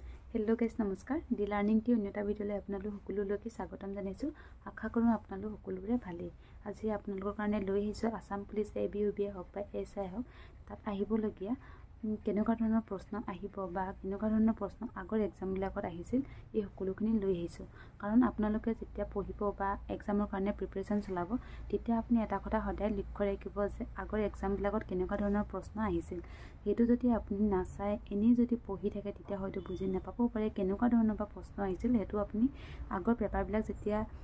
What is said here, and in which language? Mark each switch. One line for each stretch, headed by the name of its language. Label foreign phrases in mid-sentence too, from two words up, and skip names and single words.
English: hello guys
Assamese: নমস্কাৰ ডি লাৰ্নিং টি অন্যটা ভিডিঅ'লৈ আপোনালোক সকলোলৈকে স্বাগতম জানাইছো আশা কৰো আপোনালোক সকলোৰে ভালেই আজি আপোনালোকৰ কাৰণে লৈ আহিছো আসাম পুলিচ এবিইউবি হওক বা এসআই হওক তাত আহিবলগীয়া কেনেকুৱা ধৰণৰ প্ৰশ্ন আহিব বা কেনেকুৱা ধৰণৰ প্ৰশ্ন আগৰ এক্সাম বিলাকত আহিছিল এই সকলোখিনি লৈ আহিছো কাৰণ আপোনালোকে যেতিয়া পঢ়িব বা এক্সামৰ কাৰণে প্ৰিপাৰেচন চলাব তেতিয়া আপুনি এটা কথা সদায় লক্ষ্য ৰাখিব যে আগৰ এক্সাম বিলাকত কেনেকুৱা ধৰণৰ প্ৰশ্ন আহিছিল হেতু যদি আপুনি নাচাই এনে যদি পঢ়ি থাকে তেতিয়া হয়তো বুজি নাপাব পাৰে কেনেকুৱা ধৰণৰ বা প্ৰশ্ন আহিছিল হেতু আপুনি আগৰ পেপাৰ বিলাক যেতিয়া